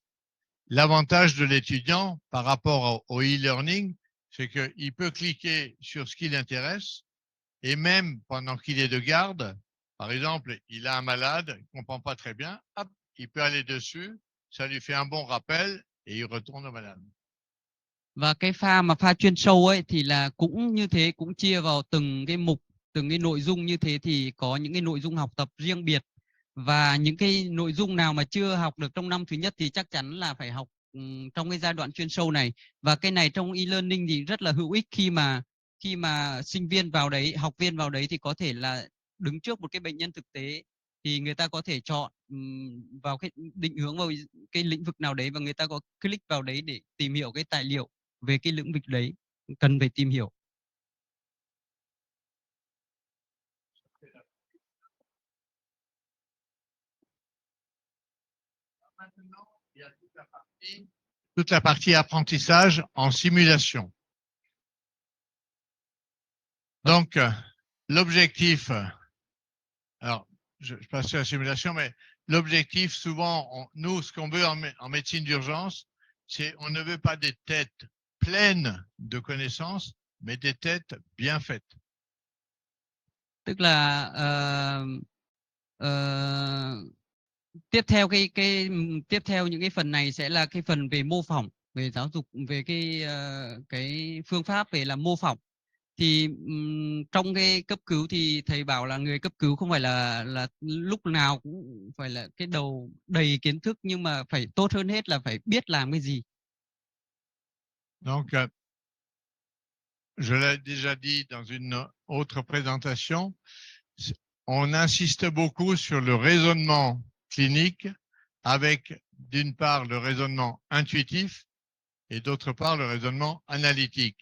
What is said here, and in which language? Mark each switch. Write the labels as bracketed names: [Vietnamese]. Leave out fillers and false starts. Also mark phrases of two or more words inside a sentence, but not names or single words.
[French] L'avantage de l'étudiant par rapport au e-learning, c'est qu'il peut cliquer sur ce qui l'intéresse et même pendant qu'il est de garde, par exemple, il a un malade, il ne comprend pas très bien, hop, il peut aller dessus, ça lui fait un bon rappel et il retourne au malade. [Vietnamese] Và cái pha chuyên sâu ấy thì là cũng như thế, cũng chia vào từng cái mục, từng cái nội dung như thế thì có những cái nội dung học tập riêng biệt, và những cái nội dung nào mà chưa học được trong năm thứ nhất thì chắc chắn là phải học trong cái giai đoạn chuyên sâu này. Và cái này trong e-learning thì rất là hữu ích khi mà sinh viên vào đấy, học viên vào đấy thì có thể là đứng trước một cái bệnh nhân thực tế, thì người ta có thể chọn vào cái định hướng vào cái lĩnh vực nào đấy, và người ta có click vào đấy để tìm hiểu cái tài liệu về cái lĩnh vực đấy cần phải tìm hiểu. [French] Maintenant, il y a toute la partie apprentissage en simulation. Donc, l'objectif, alors, je passe sur la simulation, mais l'objectif, souvent, nous, ce qu'on veut en médecine d'urgence, c'est on ne veut pas des têtes pleines de connaissances, mais des têtes bien faites. [Vietnamese] Tức là tiếp theo tiếp theo những cái phần này sẽ là cái phần về mô phỏng, về giáo dục, về cái phương pháp về làm mô phỏng. Thì trong cái cấp cứu thì thầy bảo là người cấp cứu không phải là lúc nào cũng phải là cái đầu đầy kiến thức, nhưng mà phải tốt hơn hết là phải biết làm cái gì. [French] Donc, je l'ai déjà dit dans une autre présentation, on insiste beaucoup sur le raisonnement clinique avec, d'une part, le raisonnement intuitif et d'autre part, le raisonnement analytique.